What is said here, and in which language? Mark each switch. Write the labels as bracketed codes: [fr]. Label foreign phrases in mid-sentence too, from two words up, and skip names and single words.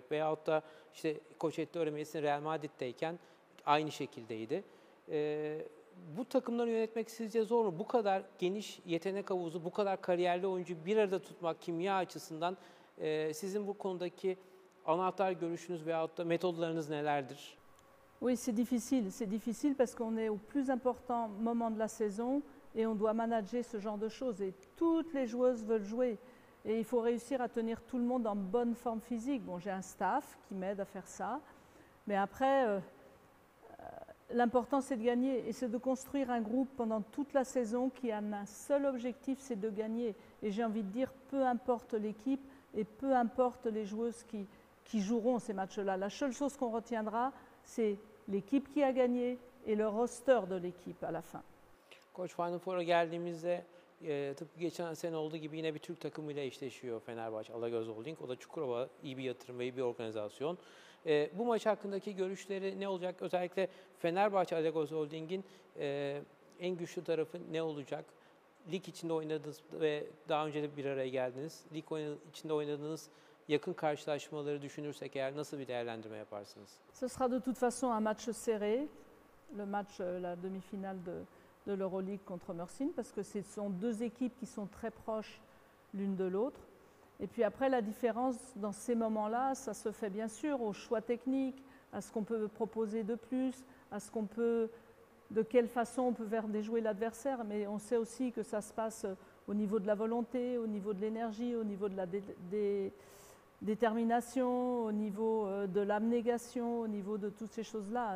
[tr] Veyahut da işte Koç Ettore Messina Real Madrid'deyken aynı şekildeydi. Bu takımları yönetmek sizce zor mu? Bu kadar geniş yetenek havuzu, bu kadar kariyerli oyuncu bir arada tutmak kimya açısından sizin bu konudaki anahtar görüşünüz veyahut da metodlarınız nelerdir? [fr] Oui, c'est difficile. C'est difficile parce qu'on est au plus important moment de la saison et on doit manager ce genre de choses. Et toutes les joueuses veulent jouer. Et il faut réussir à tenir tout le monde en bonne forme physique. Bon, j'ai un staff qui m'aide à faire ça. Mais après, l'important, c'est de gagner. Et c'est de construire un groupe pendant toute la saison qui a un seul objectif, c'est de gagner. Et j'ai envie de dire, peu importe l'équipe et peu importe les joueuses qui joueront ces matchs-là. La seule chose qu'on retiendra, c'est l'équipe qui a gagné et le roster de l'équipe à la fin. [tr] Koç, Final Four'a geldiğimizde tıpkı geçen sene olduğu gibi yine bir Türk takımıyla eşleşiyor Fenerbahçe Alagoas Holding. O da Çukurova, iyi bir yatırım ve iyi bir organizasyon. Bu maç hakkındaki görüşleri ne olacak? Özellikle Fenerbahçe Alagoas Holding'in en güçlü tarafı ne olacak? Lig içinde oynadınız ve daha önce de bir araya geldiniz. Lig içinde oynadığınız yakın karşılaşmaları düşünürsek eğer nasıl bir değerlendirme yaparsınız? [fr] Ce sera de toute façon un match serré, le match, la demi-finale de l'Euroleague contre Mersin, parce que ce sont 2 équipes qui sont très proches l'une de l'autre. Et puis après, la différence dans ces moments-là, ça se fait bien sûr au choix technique, à ce qu'on peut proposer de plus, à ce qu'on peut, de quelle façon on peut faire déjouer l'adversaire, mais on sait aussi que ça se passe au niveau de la volonté, au niveau de l'énergie, au niveau de la détermination, au niveau de l'abnégation, au niveau de toutes ces choses-là.